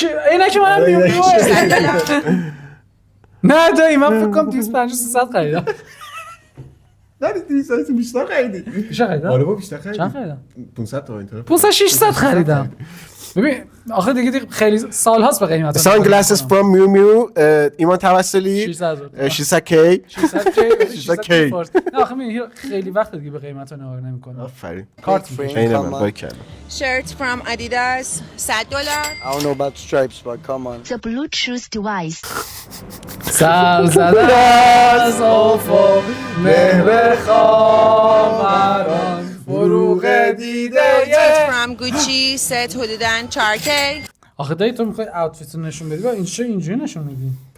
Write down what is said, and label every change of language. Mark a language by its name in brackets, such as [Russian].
[Persian] اینا که منم میو میو نه دایی من فکر کنم 250 300 خریدم نه 200 بیشتر خریدی. بیشتر خریدم؟ آره با بیشتر خریدی. چند خریدم؟ 500 تا اینطوره. 500 600 خریدم. ببین آخه دیگه خیلی سال هاست به قیمت. [English] Sunglasses from Miu Miu ایمان توسلی 600 K [Persian] 600 کی نه آخه خیلی وقت دیگه به قیمت نگاه نمی‌کنه. آفرین. کارت عین من با کردم. [English] Shirt from Adidas $100. I don't know about stripes but come on. The Bluetooth device. [Persian] سر زده از افق مهر خاوران فروغ دیده [English] Budget from Gucci set حدودا 4K. [Persian] آخه دایی تو میخوای اوتفیت رو نشون بدی با اینجوری نشون میدی